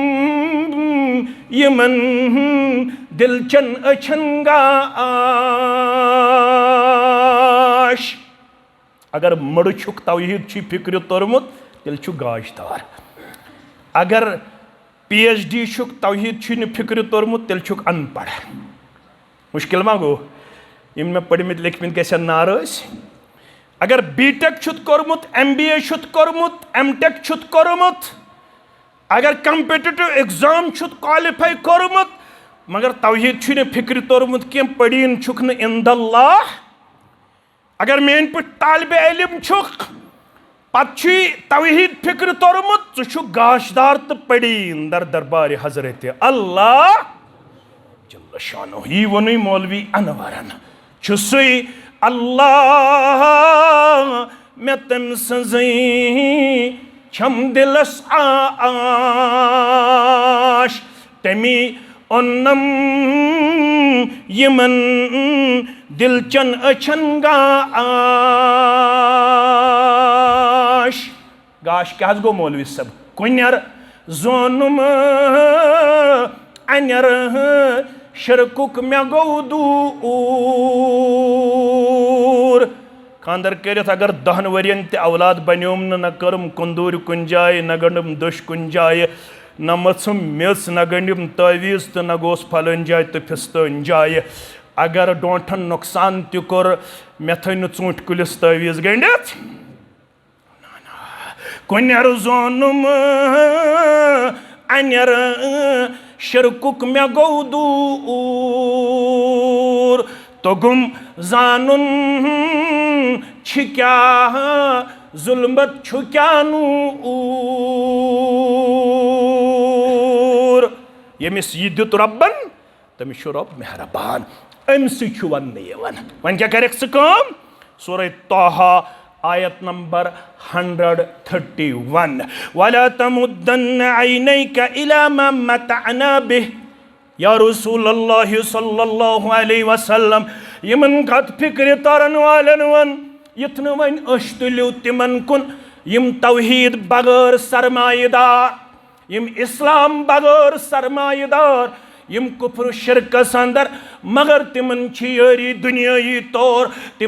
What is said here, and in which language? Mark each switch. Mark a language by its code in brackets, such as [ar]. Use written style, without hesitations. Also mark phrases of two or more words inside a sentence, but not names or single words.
[ks] यमन दिलचन अछन गाश अगर मड़ुछुक तौहीद फिक्र तोरमुत तेल गाशदार अगर PhD छुक तौहीद फिक्र तोरमुत तेल अनपढ़ मुश्किल मा गो इन मे पढ़मित लिखमित गसन नाराज अगर B.Tech कोर्मुत MBA कोर्मुत M.Tech कोर्मुत अगर [en] competitive exam qualify [ks] कोर्मुत मगर तौहीद फिक्र तोरमुत कह पड़ीन छुक न इंदल्लाह अगर मेन पे तालिब इल्म छुक पत्छी तौहीद फिक्र तोरमुत छु गाशदार तो पड़ीन दर दरबार हजरत अल्लाह [ar] جل شأنه [ks] ही वनुई मौलवी अनवरन छुसुई अल्लाह मे तम सजै छम दिलस आश तमी ओन्नम यमन दिलचन अछन गाश गाश क्या गो मौलवी सब कुन्यर जोनुम अनर शरकुक मे गो दूर खानदर करित अगर 10 वरियन ते औलाद बन्योम न करम कुंदूर कुन जाय न गंडम दुश कुन जाय न मसुम मिस न गंडम तवीज तो न गोस फलन जाय तो फिस्तन जाय अगर डोंठन नुकसान तु कोर मे थन चूंट कुलिस तवीज गंडित कुन्यर जोनुम अनर शरकुक मे गो दूर तोगुम जानुन क्या जुल्मत छु क्या नूर यमिस यह दित रब्बन तमिस रब मेहरबान अमसी वन वन क्या कर सूरह तोहा आयत नंबर 131 [ar] ولا تمدن عينيك إلى ما متعنا به يا رسول الله صلى الله عليه وسلم [ks] यमन कत फिक्र तरन वालन वन यथन वन अश्तुल्यु तिमन कुन यम तौहीद बगैर सरमायेदार यम इस्लाम बगैर सरमायेदार यम कुफ्र शिरक अंदर मगर तिमन यारी दुनियाई तौर तिम